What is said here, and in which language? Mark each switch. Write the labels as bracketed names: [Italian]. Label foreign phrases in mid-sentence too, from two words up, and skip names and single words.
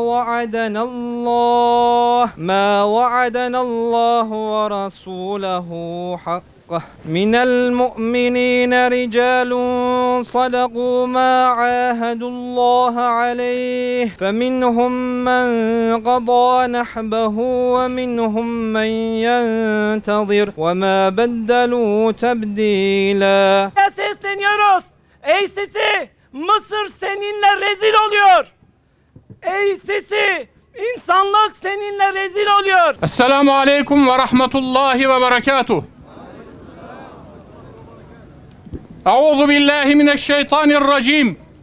[Arabic] وعدنا الله ورسوله حقا من المؤمنين رجال صدقوا ما عاهدوا الله عليه فمنهم من قضى نحبه ومنهم من ينتظر وما بدلوا تبديلا. [Turkish] Sesleniyoruz. Ey Sisi, Mısır seninle rezil oluyor. Ey Sisi, insanlık seninle rezil oluyor. [Arabic] السلام عليكم ورحمة الله وبركاته أعوذ بالله من الشيطان الرجيم.